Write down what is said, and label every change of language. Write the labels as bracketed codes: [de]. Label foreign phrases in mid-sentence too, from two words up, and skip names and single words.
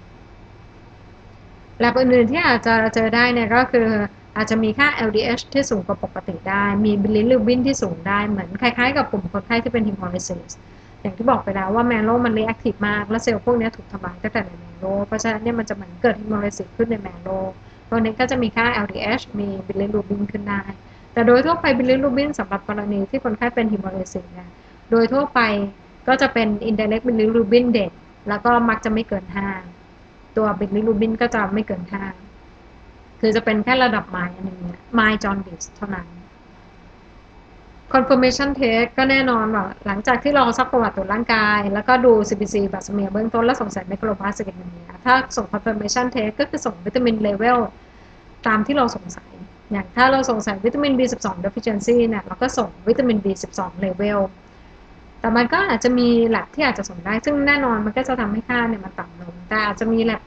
[th] แลบอื่นๆที่อาจจะเจอได้เนี่ยก็คืออาจจะมีค่า LDH ที่สูงกว่าปกติได้มีบิลิรูบินที่สูงได้เหมือนคล้ายๆกับกลุ่มคนไข้ที่เป็นฮิโมไลซิสอย่างที่บอกไปแล้วว่าแมโลมันรีแอคทีฟมากและเซลล์พวกนี้ถูกทำลายตั้งแต่ในแมโลเพราะฉะนั้นเนี่ยมันจะเหมือนเกิดฮิโมไลซิสขึ้นในแมโลตัวนี้ก็จะมีค่า LDH มีบิลิรูบินขึ้นได้แต่โดยทั่วไปบิลิรูบินสำหรับกรณีที่คนไข้ เป็นฮิโมไลซิสเนี่ยโดยทั่วไปก็จะเป็น [en] indirect bilirubin [th] เด่นแล้วก็มักจะไม่เกิน5ตัว bilirubin ก็จะไม่เกิน5คือจะเป็นแค่ระดับไมล์อันนึง [en] mild jaundice [th] เท่านั้น [en] confirmation test [th] ก็แน่นอนว่าหลังจากที่เราซักประวัติตรวจร่างกายแล้วก็ดู CBC บัสเมียเบื้องต้นและสงสัย [en] megaloblastic anemia [th] ถ้าส่ง confirmation test ก็คือส่งวิตามินเลเวลตามที่เราสงสัยอย่างถ้าเราสงสัยวิตามิน [en] B12 deficiency [th] เนี่ยเราก็ส่งวิตามิน B12 เลเวลแต่มันก็อาจจะมีแลบที่อาจจะส่งได้ซึ่งแน่นอนมันก็จะทำให้ค่าเนี่ยมันต่ำลงแต่อาจจะมีแลบ